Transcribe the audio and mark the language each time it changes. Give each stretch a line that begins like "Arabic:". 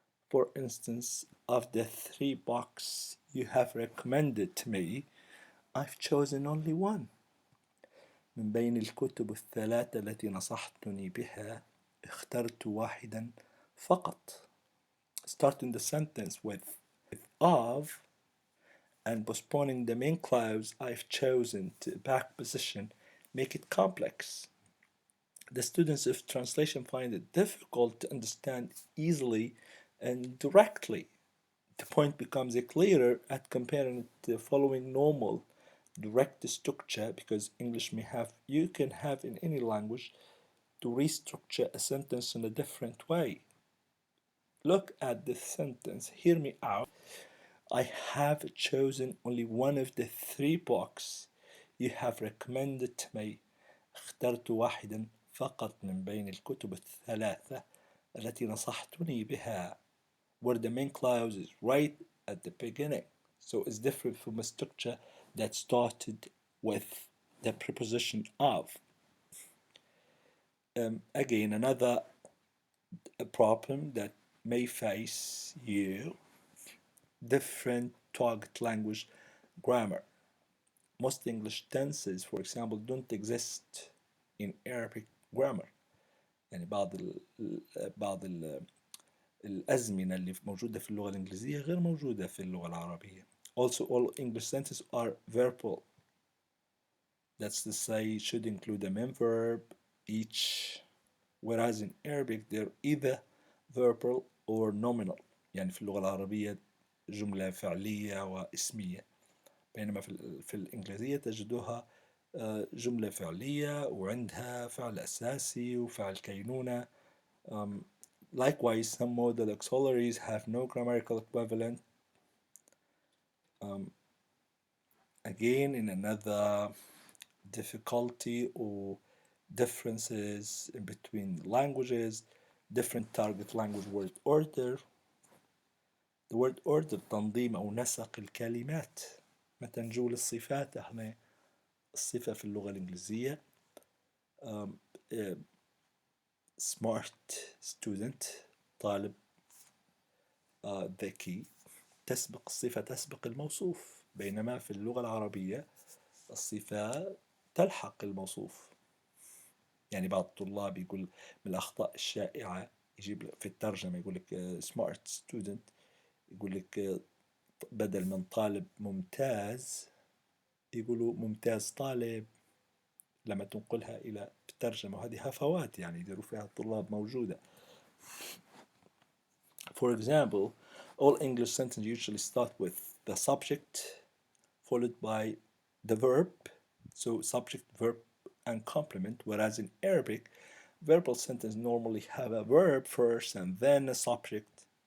English: For instance, of the 3 books you have recommended to me, I've chosen only one.
Arabic: من بين الكتب الثلاثة التي نصحتني بها اخترت واحدا فقط.
English: Starting the sentence with of and postponing the main clause I've chosen to back position make it complex. The students of translation find it difficult to understand easily and directly. The point becomes clearer at comparing it to the following normal direct structure, because English you can have in any language to restructure a sentence in a different way. Look at this sentence, hear me out. I have chosen only one of the 3 books you have recommended to me.
Arabic: اخترت واحدا فقط من بين الكتب الثلاثة التي نصحتني بها.
English: Where the main clause is right at the beginning. So it's different from a structure that started with the preposition of. Again, another problem that may face you, different target language grammar. Most English tenses, for example, don't exist in Arabic grammar.
Arabic: يعني بعض الأزمنة اللي موجودة في اللغة الإنجليزية غير موجودة في اللغة العربية.
English: Also, all English sentences are verbal. That's to say, should include a main verb each, whereas in Arabic they're either verbal or nominal.
Arabic: يعني في اللغة العربية جملة فعلية واسمية، بينما في الإنجليزية تجدها جملة فعلية وعندها فعل أساسي وفعل كينونة.
English: Likewise, some modal auxiliaries have no grammatical equivalent. Again, in another difficulty or differences in between languages, different target language word order. The word order
Arabic: تنظيم أو نسق الكلمات. متى نجول الصفات احنا الصفة في اللغة الإنجليزية
English: smart student
Arabic: طالب ذكي تسبق الصفة تسبق الموصوف، بينما في اللغة العربية الصفة تلحق الموصوف. يعني بعض الطلاب يقول من الأخطاء الشائعة يجيب في الترجمة يقول لك
English: smart student،
Arabic: يقول لك بدل من طالب ممتاز يقولوا ممتاز طالب لما تنقلها إلى الترجمة، وهذه هفوات يعني يديروا فيها الطلاب موجودة.
English: For example, all English sentences usually start with the subject followed by the verb, so subject, verb, and complement, whereas in Arabic, verbal sentences normally have a verb first and then a subject.